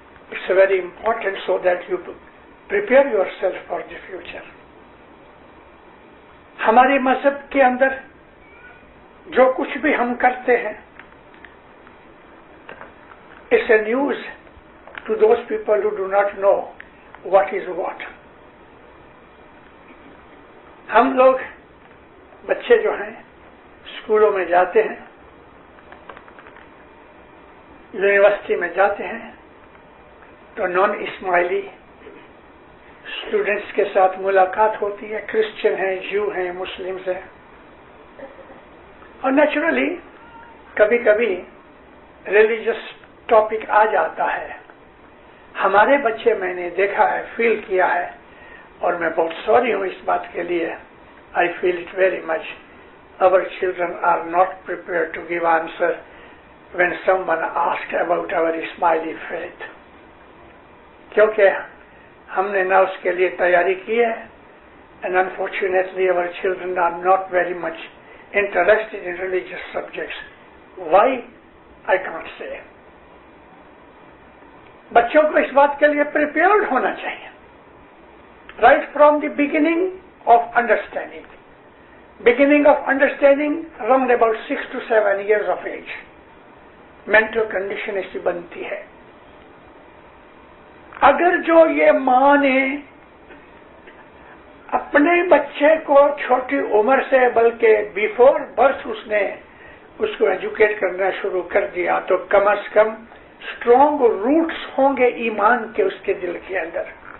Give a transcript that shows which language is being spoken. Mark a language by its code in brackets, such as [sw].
[en] It's very important so that you prepare yourself for the future. [ur] ہمارے مذہب کے اندر جو کچھ بھی ہم کرتے ہیں [en] it's a news to those people who do not know what is what. [ur] ہم لوگ بچے جو ہیں اسکولوں میں جاتے ہیں, یونیورسٹی میں جاتے ہیں, تو نان اسماعیلی اسٹوڈنٹس کے ساتھ ملاقات ہوتی ہے, کرسچن ہیں, جیو ہیں, مسلمز ہیں. اور نیچرلی کبھی کبھی ریلیجس ٹاپک آ جاتا ہے. ہمارے بچے میں نے دیکھا ہے, فیل کیا ہے, اور میں بہت سوری ہوں اس بات کے لیے. [en] I feel it very much. Our children are not prepared to give answer when someone asks about our smiley faith. [ur] کیونکہ ہم نے نہ اس کے لیے تیاری کی ہے, [en] and unfortunately our children are not very much interested in religious subjects. Why? I can't say. [ur] بچوں کو اس بات کے لیے prepared ہونا چاہیے. [en] Right from the beginning of understanding. Beginning of understanding around about 6 to 7 years of age. Mental condition [ur] ایسی بنتی ہے. اگر جو یہ ماں نے اپنے بچے کو چھوٹی عمر سے بلکہ بیفور برتھ اس نے اس کو ایجوکیٹ کرنا شروع کر دیا تو کم از کم اسٹرانگ روٹس ہوں گے ایمان کے اس کے دل کے اندر.